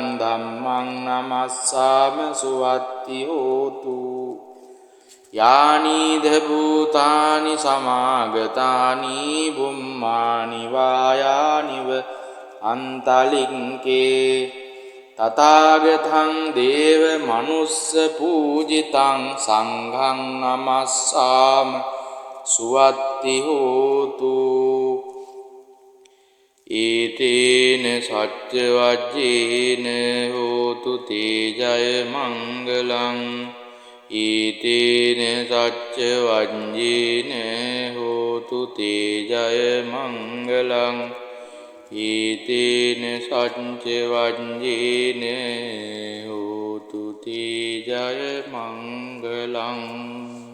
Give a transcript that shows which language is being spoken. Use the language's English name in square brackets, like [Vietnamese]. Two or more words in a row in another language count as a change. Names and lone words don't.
[Pali] ධම්මං නමස්සාම සුවත්ති හෝතු යානිද භූතානි සමාගතානි බුම්මානි වායානිව අන්තලික්කේ තථාගතං දේව මනුස්ස පූජිතං සංඝං නමස්සාම සුවත්ති හෝතු ඒතේන සච්ච වජ්ජේන හෝතු තේ ජය මංගලං ඒතේන සච්ච වජ්ජේන හෝතු තේ ජය මංගලං ඒතේන සච්ච වජ්ජේන හෝතු තේ ජය මංගලං